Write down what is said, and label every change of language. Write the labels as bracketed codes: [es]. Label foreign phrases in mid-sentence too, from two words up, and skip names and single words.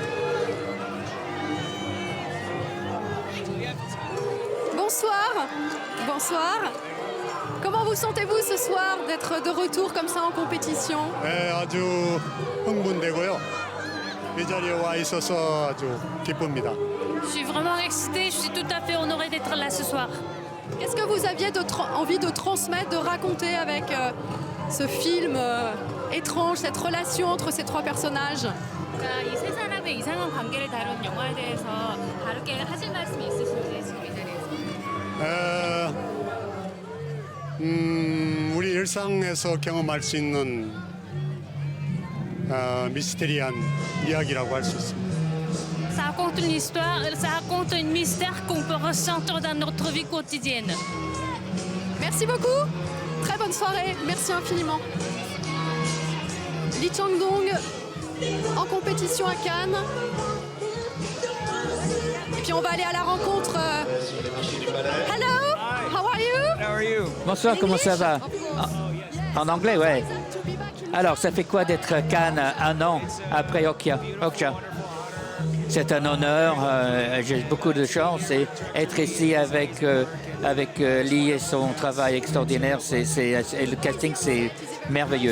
[fr] Bonsoir. Bonsoir. Comment vous sentez-vous ce soir d'être de retour comme ça en compétition? [ko] 아주 흥분되고요. 이 자리에 와 있어서 아주 기쁩니다. [fr] Je suis vraiment excitée, je suis tout à fait honorée d'être là ce soir. Qu'est-ce que vous aviez envie de transmettre, de raconter avec ce film étrange, cette relation entre ces trois personnages? [ko] 이 세 사람의 이상한 관계를 다룬 영화에 대해서 다르게 하실 말씀이 있으신지 지금 이 자리에서. 우리 일상에서 경험할 수 있는 미스테리한 이야기라고 할 수 있습니다. [fr] Ça raconte une histoire, ça raconte un mystère qu'on peut ressentir dans notre vie quotidienne. Merci beaucoup. Très bonne soirée. Merci infiniment. Lee Chang-dong en compétition à Cannes. Et puis on va aller à la rencontre. [en] Hello, how are you? [fr] Bonsoir, comment ça va? En anglais, ouais. Alors, ça fait quoi d'être à Cannes un an après Okja? C'est un honneur, j'ai beaucoup de chance et être ici avec Lee et son travail extraordinaire, et le casting, c'est merveilleux.